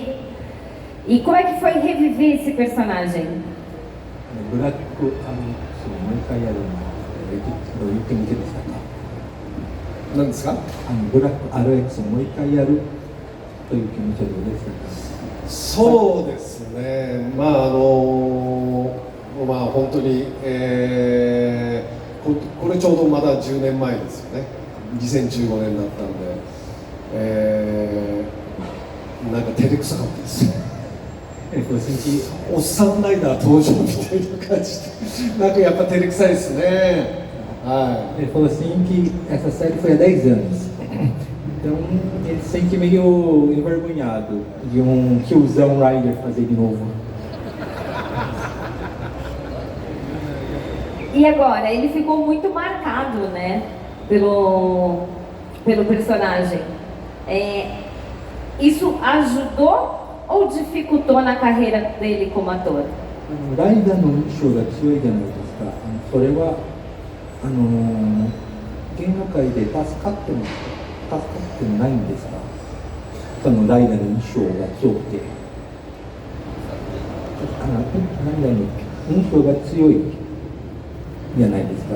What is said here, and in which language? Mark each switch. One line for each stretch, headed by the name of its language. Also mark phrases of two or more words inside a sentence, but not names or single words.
Portuguese: E como é que foi reviver esse personagem?
Japanese: ブラックもう一回やるのどういう気持ちでしたか？何ですか？ブラック RX をもう一回やるという気持ちはどうでしたか？そうですね、本当に、これちょうどまだ10年前ですよね。2015年だったんで、なんか照れくさかったです。おっさんライダー登場みたいな感じで、なんかやっぱ照れくさいですね。はい。
Portuguese: Ele falou assim que essa série foi há 10 anos. Então ele se sente meio envergonhado de um tiozão Rider fazer de novo. E agora, ele ficou muito marcado, né, pelo personagem. Isso ajudou ou dificultou na carreira dele como ator?
Japanese: ライダーの印象が強いじゃないですか。それは芸能界で助かってないんですか？そのライダーの印象が強くて、ライダーの印象が強いじゃないですか。